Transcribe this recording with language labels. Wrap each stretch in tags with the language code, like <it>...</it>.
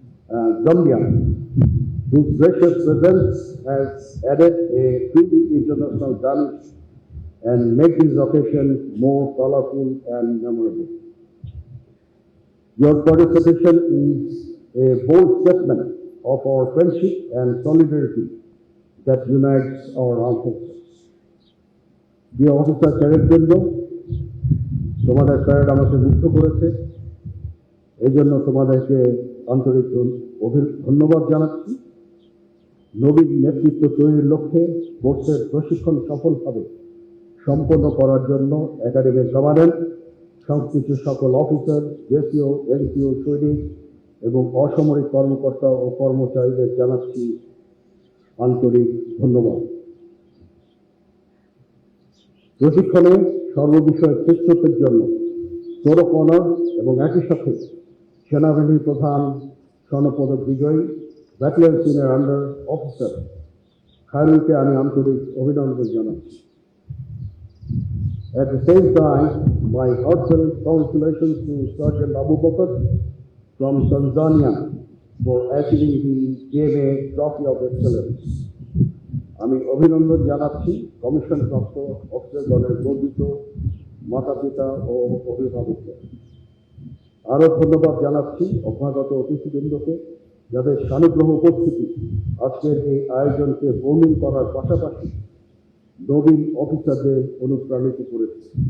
<en>Zambia, whose gracious presence has added a truly international damage and made this occasion more colorful and memorable. Your participation is a bold statement of our friendship and solidarity that unites our armed forces. Dear Officer Cadet</en> <bn>বৃন্দ, তোমাদের parade আমাকে মুগ্ধ করেছে, এই জন্য তোমাদেরকে আন্তরিক ধন্যবাদ জানাচ্ছি। নবীন নেতৃত্ব তৈরির লক্ষ্যে কোর্সের প্রশিক্ষণ সফলভাবে সম্পন্ন করার জন্য একাডেমির কমান্ডেন্ট, সংশ্লিষ্ট সকল অফিসার, জেসিও, এনসিও, সৈনিক এবং অসামরিক কর্মকর্তা ও কর্মচারীদের জানাচ্ছি আন্তরিক ধন্যবাদ। প্রশিক্ষণে সর্ববিষয়ে শ্রেষ্ঠত্বের জন্য সৌরভ অনার এবং একই সাথে সেনাবাহিনীর প্রধান স্বর্ণপদক বিজয়ী ব্যাটালিয়ন সিনিয়র আন্ডার অফিসার খায়রুলকে আমি আন্তরিক অভিনন্দন জানাচ্ছি।</bn> <en>At the same time, my heartfelt congratulations to Sergeant Abu Bakr from Tanzania for achieving the PMA Trophy of Excellence.</en> <bn>আমি অভিনন্দন জানাচ্ছি কমিশনপ্রাপ্ত অফিসারগণের গর্বিত মাতা পিতা ও অভিভাবককে। আরও ধন্যবাদ জানাচ্ছি অভ্যাগত অতিথিবৃন্দকে, যাদের সানুগ্রহ উপস্থিতি আজকের এই আয়োজনকে বর্ণিল করার পাশাপাশি নবীন অফিসারদের অনুপ্রাণিত করেছে।</bn>